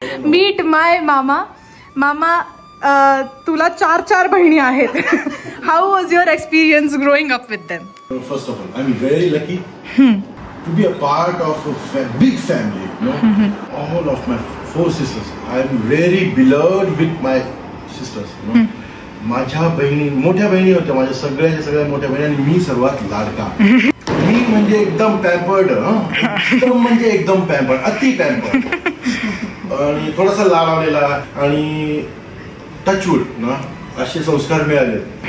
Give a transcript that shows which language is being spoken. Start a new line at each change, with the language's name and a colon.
Marathi: Meet माय मामा. मामा तुला 4 बहिणी आहेत.
English: How was your experience growing up with them? First of all I am very lucky to be a part of a big family. All of my 4 sisters. I am very beloved with my sisters.
Marathi: माझ्या बहिणी मोठ्या बहिणी होत्या. माझ्या सगळ्या मोठ्या बहिणी आणि मी सर्वात लाडका. मी म्हणजे एकदम पॅम्पर्ड. एकदम पॅम्पर्ड. अति पॅम्पर्ड आणि थोडासा लाडावलेला आणि टचवूड ना असे संस्कार मिळाले.